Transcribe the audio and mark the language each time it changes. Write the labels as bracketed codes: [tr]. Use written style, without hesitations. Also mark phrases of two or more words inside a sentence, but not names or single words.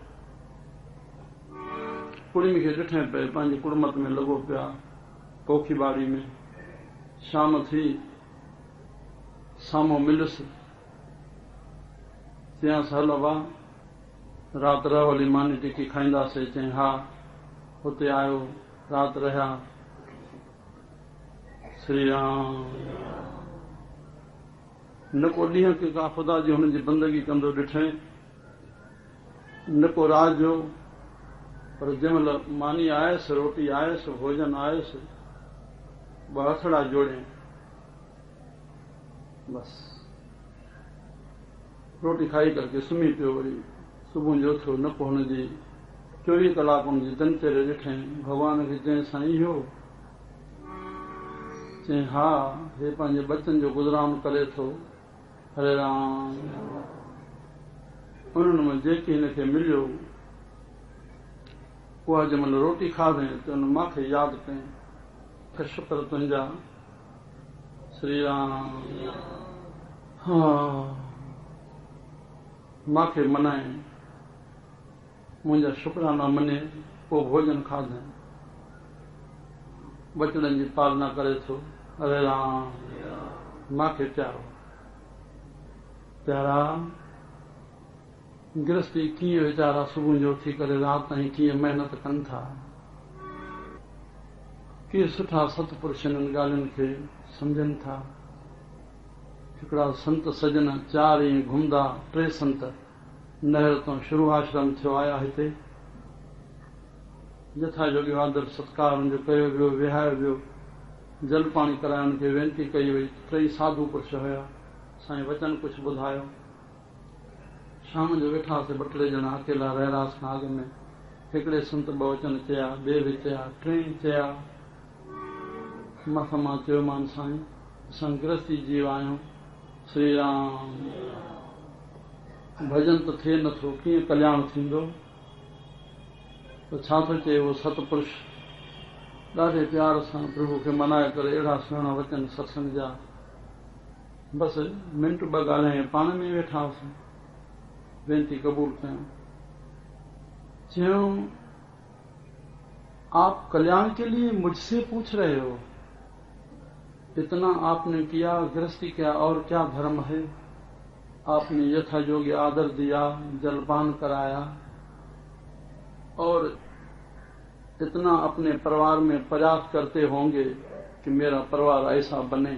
[sd] कुड़मी खे ॾिठे पए पंहिंजी कुड़मत में लॻो पिया, पोखी बाड़ी में। शाम थी, साम्हूं मिलियुसि। चयांसि हलो वाह, राति रहो हली मानी टिकी खाईंदासीं। चई हा। हुते आयो, राति रहिया। श्री राम। न को ॾींहं के का ख़ुदा जी हुनजी बंदगी कंदो ॾिठे, न को रात जो, पर जंहिं महिल मानी आयसि, रोटी आयसि, भोजन आयसि, ॿ हथड़ा जोड़े बस रोटी खाई करके सुम्ही पियो। वरी सुबुह जो उथियो, न को हुनजी 24 कलाक हुनजी दिनचर्या ॾिठे। भॻवान खे चई साईं इहो? चई हा, हे पंहिंजे बचन जो गुज़रान करे थो। हरे राम। उन्हनि में जेके हिनखे मिलियो, उहा जंहिं महिल रोटी खाधई त हुन मूंखे यादि कयईं त शुक्र तुंहिंजा। श्री राम। हा, मूंखे मनाए, मुंहिंजा शुक्राना मने, पोइ भोजन खाधई, बचड़नि जी पालना करे थो। हरे राम। मूंखे प्यारो। प्यारा गृहस्थी कीअं वीचारा सुबुह जो उथी करे राति ताईं कीअं महिनत कनि था, कीअं सुठा सतपुरुष हिननि ॻाल्हियुनि खे सम्झनि था। हिकिड़ा संत सजन 4 ईअं घुमंदा, 3 संत नहर तो शुरू आश्रम थियो आया हिते। जथा जोगियो आदर सत्कार हुनजो कयो वियो, विहायो वियो, जल पाणी कराइण खे वेनती कई वई। 3 साधु पुरुष हुया, साईं वचन कुछ ॿुधायो। शाम जो वेठासीं 2-3 ॼणा अकेला रहियासीं नाग में। हिकिड़े संत 2 वचन चया, ॿिए बि चया, 3 चया। मां चयोमान साईं असां गृहस्थी जीव आहियूं। श्री राम। भजन त थिए नथो, कीअं कल्याण थींदो? त छा थो चए उहो सतपुरुष ॾाढे प्यार सां प्रभु खे मनाए करे अहिड़ा सुहिणा वचन सत्संग जा। बसि मिंट 2 ॻाल्हाए पाण में वेठा हुआसीं, बेनती कबूल कयूं। [hi] चयूं आप कल्याण के लिए मुझसे पूछ रहे हो? इतना आपने किया, गृहस्थी किया, और क्या धर्म है? आपने यथा योग्य आदर दिया, जलपान कराया, और इतना अपने परिवार में प्रयास करते होंगे कि मेरा परिवार ऐसा बने।